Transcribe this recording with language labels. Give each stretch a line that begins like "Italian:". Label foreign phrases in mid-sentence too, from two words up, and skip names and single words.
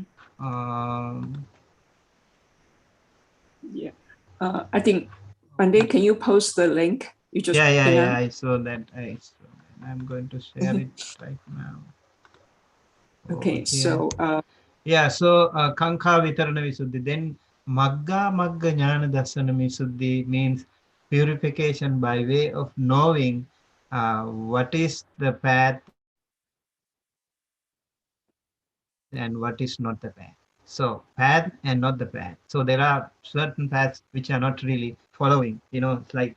English: um, Yeah. I think Pandit, can you post the link you just pin yeah, on? I saw that. I'm going to share it right now over Okay, here. so Yeah, so
Pali: Kanka Vitarana Visuddhi.
English: Then
Pali: Magga Magga Jnana Darsana Visuddhi
English: means purification by way of knowing what is the path and what is not the path. So, path and not the path. So, there are certain paths which are not really following, it's like out of the tracks.